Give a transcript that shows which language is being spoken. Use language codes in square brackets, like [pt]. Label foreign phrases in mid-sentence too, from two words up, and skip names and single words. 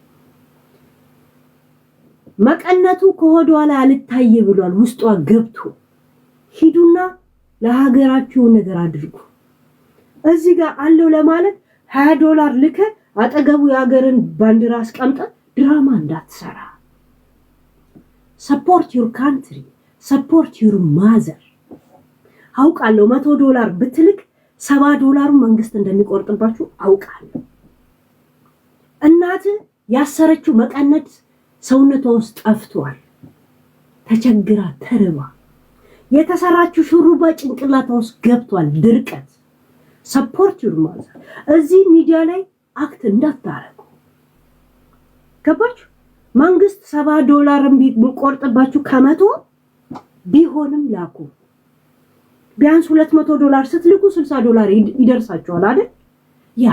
[am] መቀነቱ ከሆዷ ላይ አልታይ ብሏል ውስጧ ገብቶ። ሂዱና ለሀገራችሁ ነገር አድርጉ። እዚህ ጋር አለው ለማለት $20 ልከ አጠገቡ የሀገርን ባንዲራ አስቀምጠ ድራማ እንዳትሰራ። [en] support your country, support your mother። [am] አውቃለሁ $100 ብትልክ $70 መንግስት እንደሚቆርጥባችሁ አውቃለሁ። እናት ያሰረችው መቀነት ሰውነቷ ውስጥ ጠፍቷል። ተቸግራ ተርባ የተሰራችው ሹሩባ ጭንቅላቷ ውስጥ ገብቷል። ድርቀት። [en] support your mother። [am] እዚህ ሚዲያ ላይ አክት እንዳታረጉ። ገባችሁ? መንግስት $70 ቢቆርጥባችሁ ከመቶ ቢሆንም ላኩ። ቢያንስ $200 ስትልኩ $60 ይደርሳችኋል አይደል?